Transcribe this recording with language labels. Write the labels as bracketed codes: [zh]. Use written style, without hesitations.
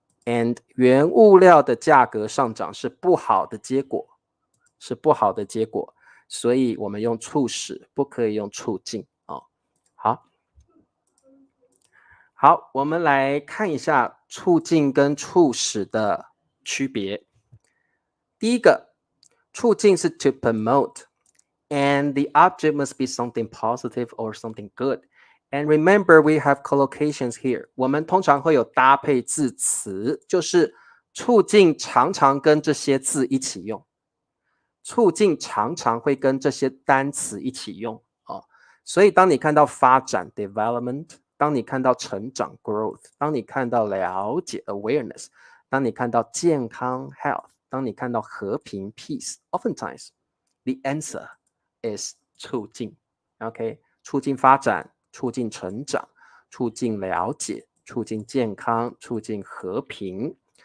[zh] And 原物料的价格上涨是不好的结果，是不好的结果，所以我们用促使，不可以用促进哦。好，我们来看一下促进跟促使的区别。第一个， [en] 促进是 to promote, and the object must be something positive or something good. And remember, we have collocations here. [zh] 我们通常会有搭配字词，就是促进常常跟这些字一起用，促进常常会跟这些单词一起用哦。所以当你看到发展 development， 当你看到成长 growth， 当你看到了解 awareness， 当你看到健康 health， 当你看到和平 peace， [en] oftentimes the answer is [zh] 促进 ，OK， 促进发展，促进成长，促进了解，促进健康，促进和平。